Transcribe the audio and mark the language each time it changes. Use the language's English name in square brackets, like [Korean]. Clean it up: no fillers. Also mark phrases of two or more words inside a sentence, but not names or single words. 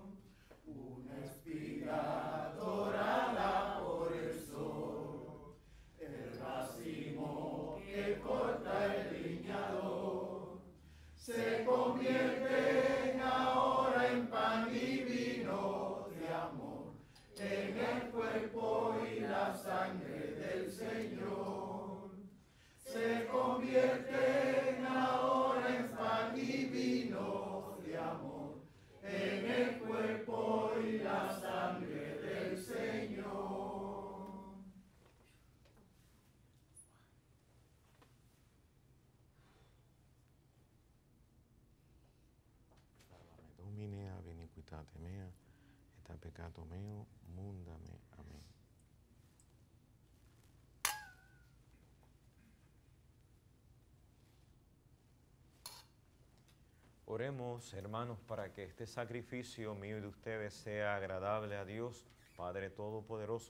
[Spanish] Una espiga dorada por el sol, el racimo que corta el viñador, se convierte ahora en pan y vino de amor, en el cuerpo y la sangre del Señor. Se convierte ahora en pan y vino de amor, en el cuerpo y la sangre del Señor. [Latin] Domine ab iniquitate mea, et ab peccato meo, mundame. [Spanish] Amén. Oremos, hermanos, para que este sacrificio mío y de ustedes sea agradable a Dios, Padre Todopoderoso.